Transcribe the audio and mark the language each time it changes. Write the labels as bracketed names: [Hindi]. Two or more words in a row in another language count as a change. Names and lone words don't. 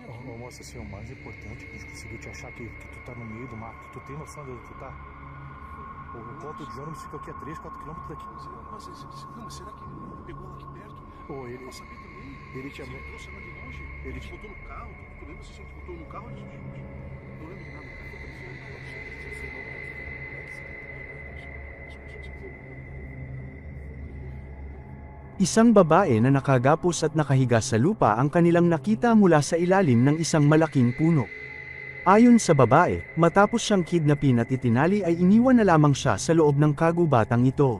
[Portuguese] Ô, moça, assim, o mais importante é que a gente conseguiu te achar que tu tá no meio do mato. Tu tem noção de onde tu tá? O ponto de ônibus fica aqui a 3, 4 quilômetros daqui. Mas será que ele pegou ela aqui perto? Ô, ele... Eu sabia também. Ele te... Você trouxe ela de longe? Ele te botou no carro? Tu lembra se a gente botou no carro? Não lembro de nada. [Filipino] Isang babae na nakagapos at nakahiga sa lupa ang kanilang nakita mula sa ilalim ng isang malaking puno. Ayon sa babae, matapos siyang kidnapin at itinali ay iniwan na lamang siya sa loob ng kagubatang ito.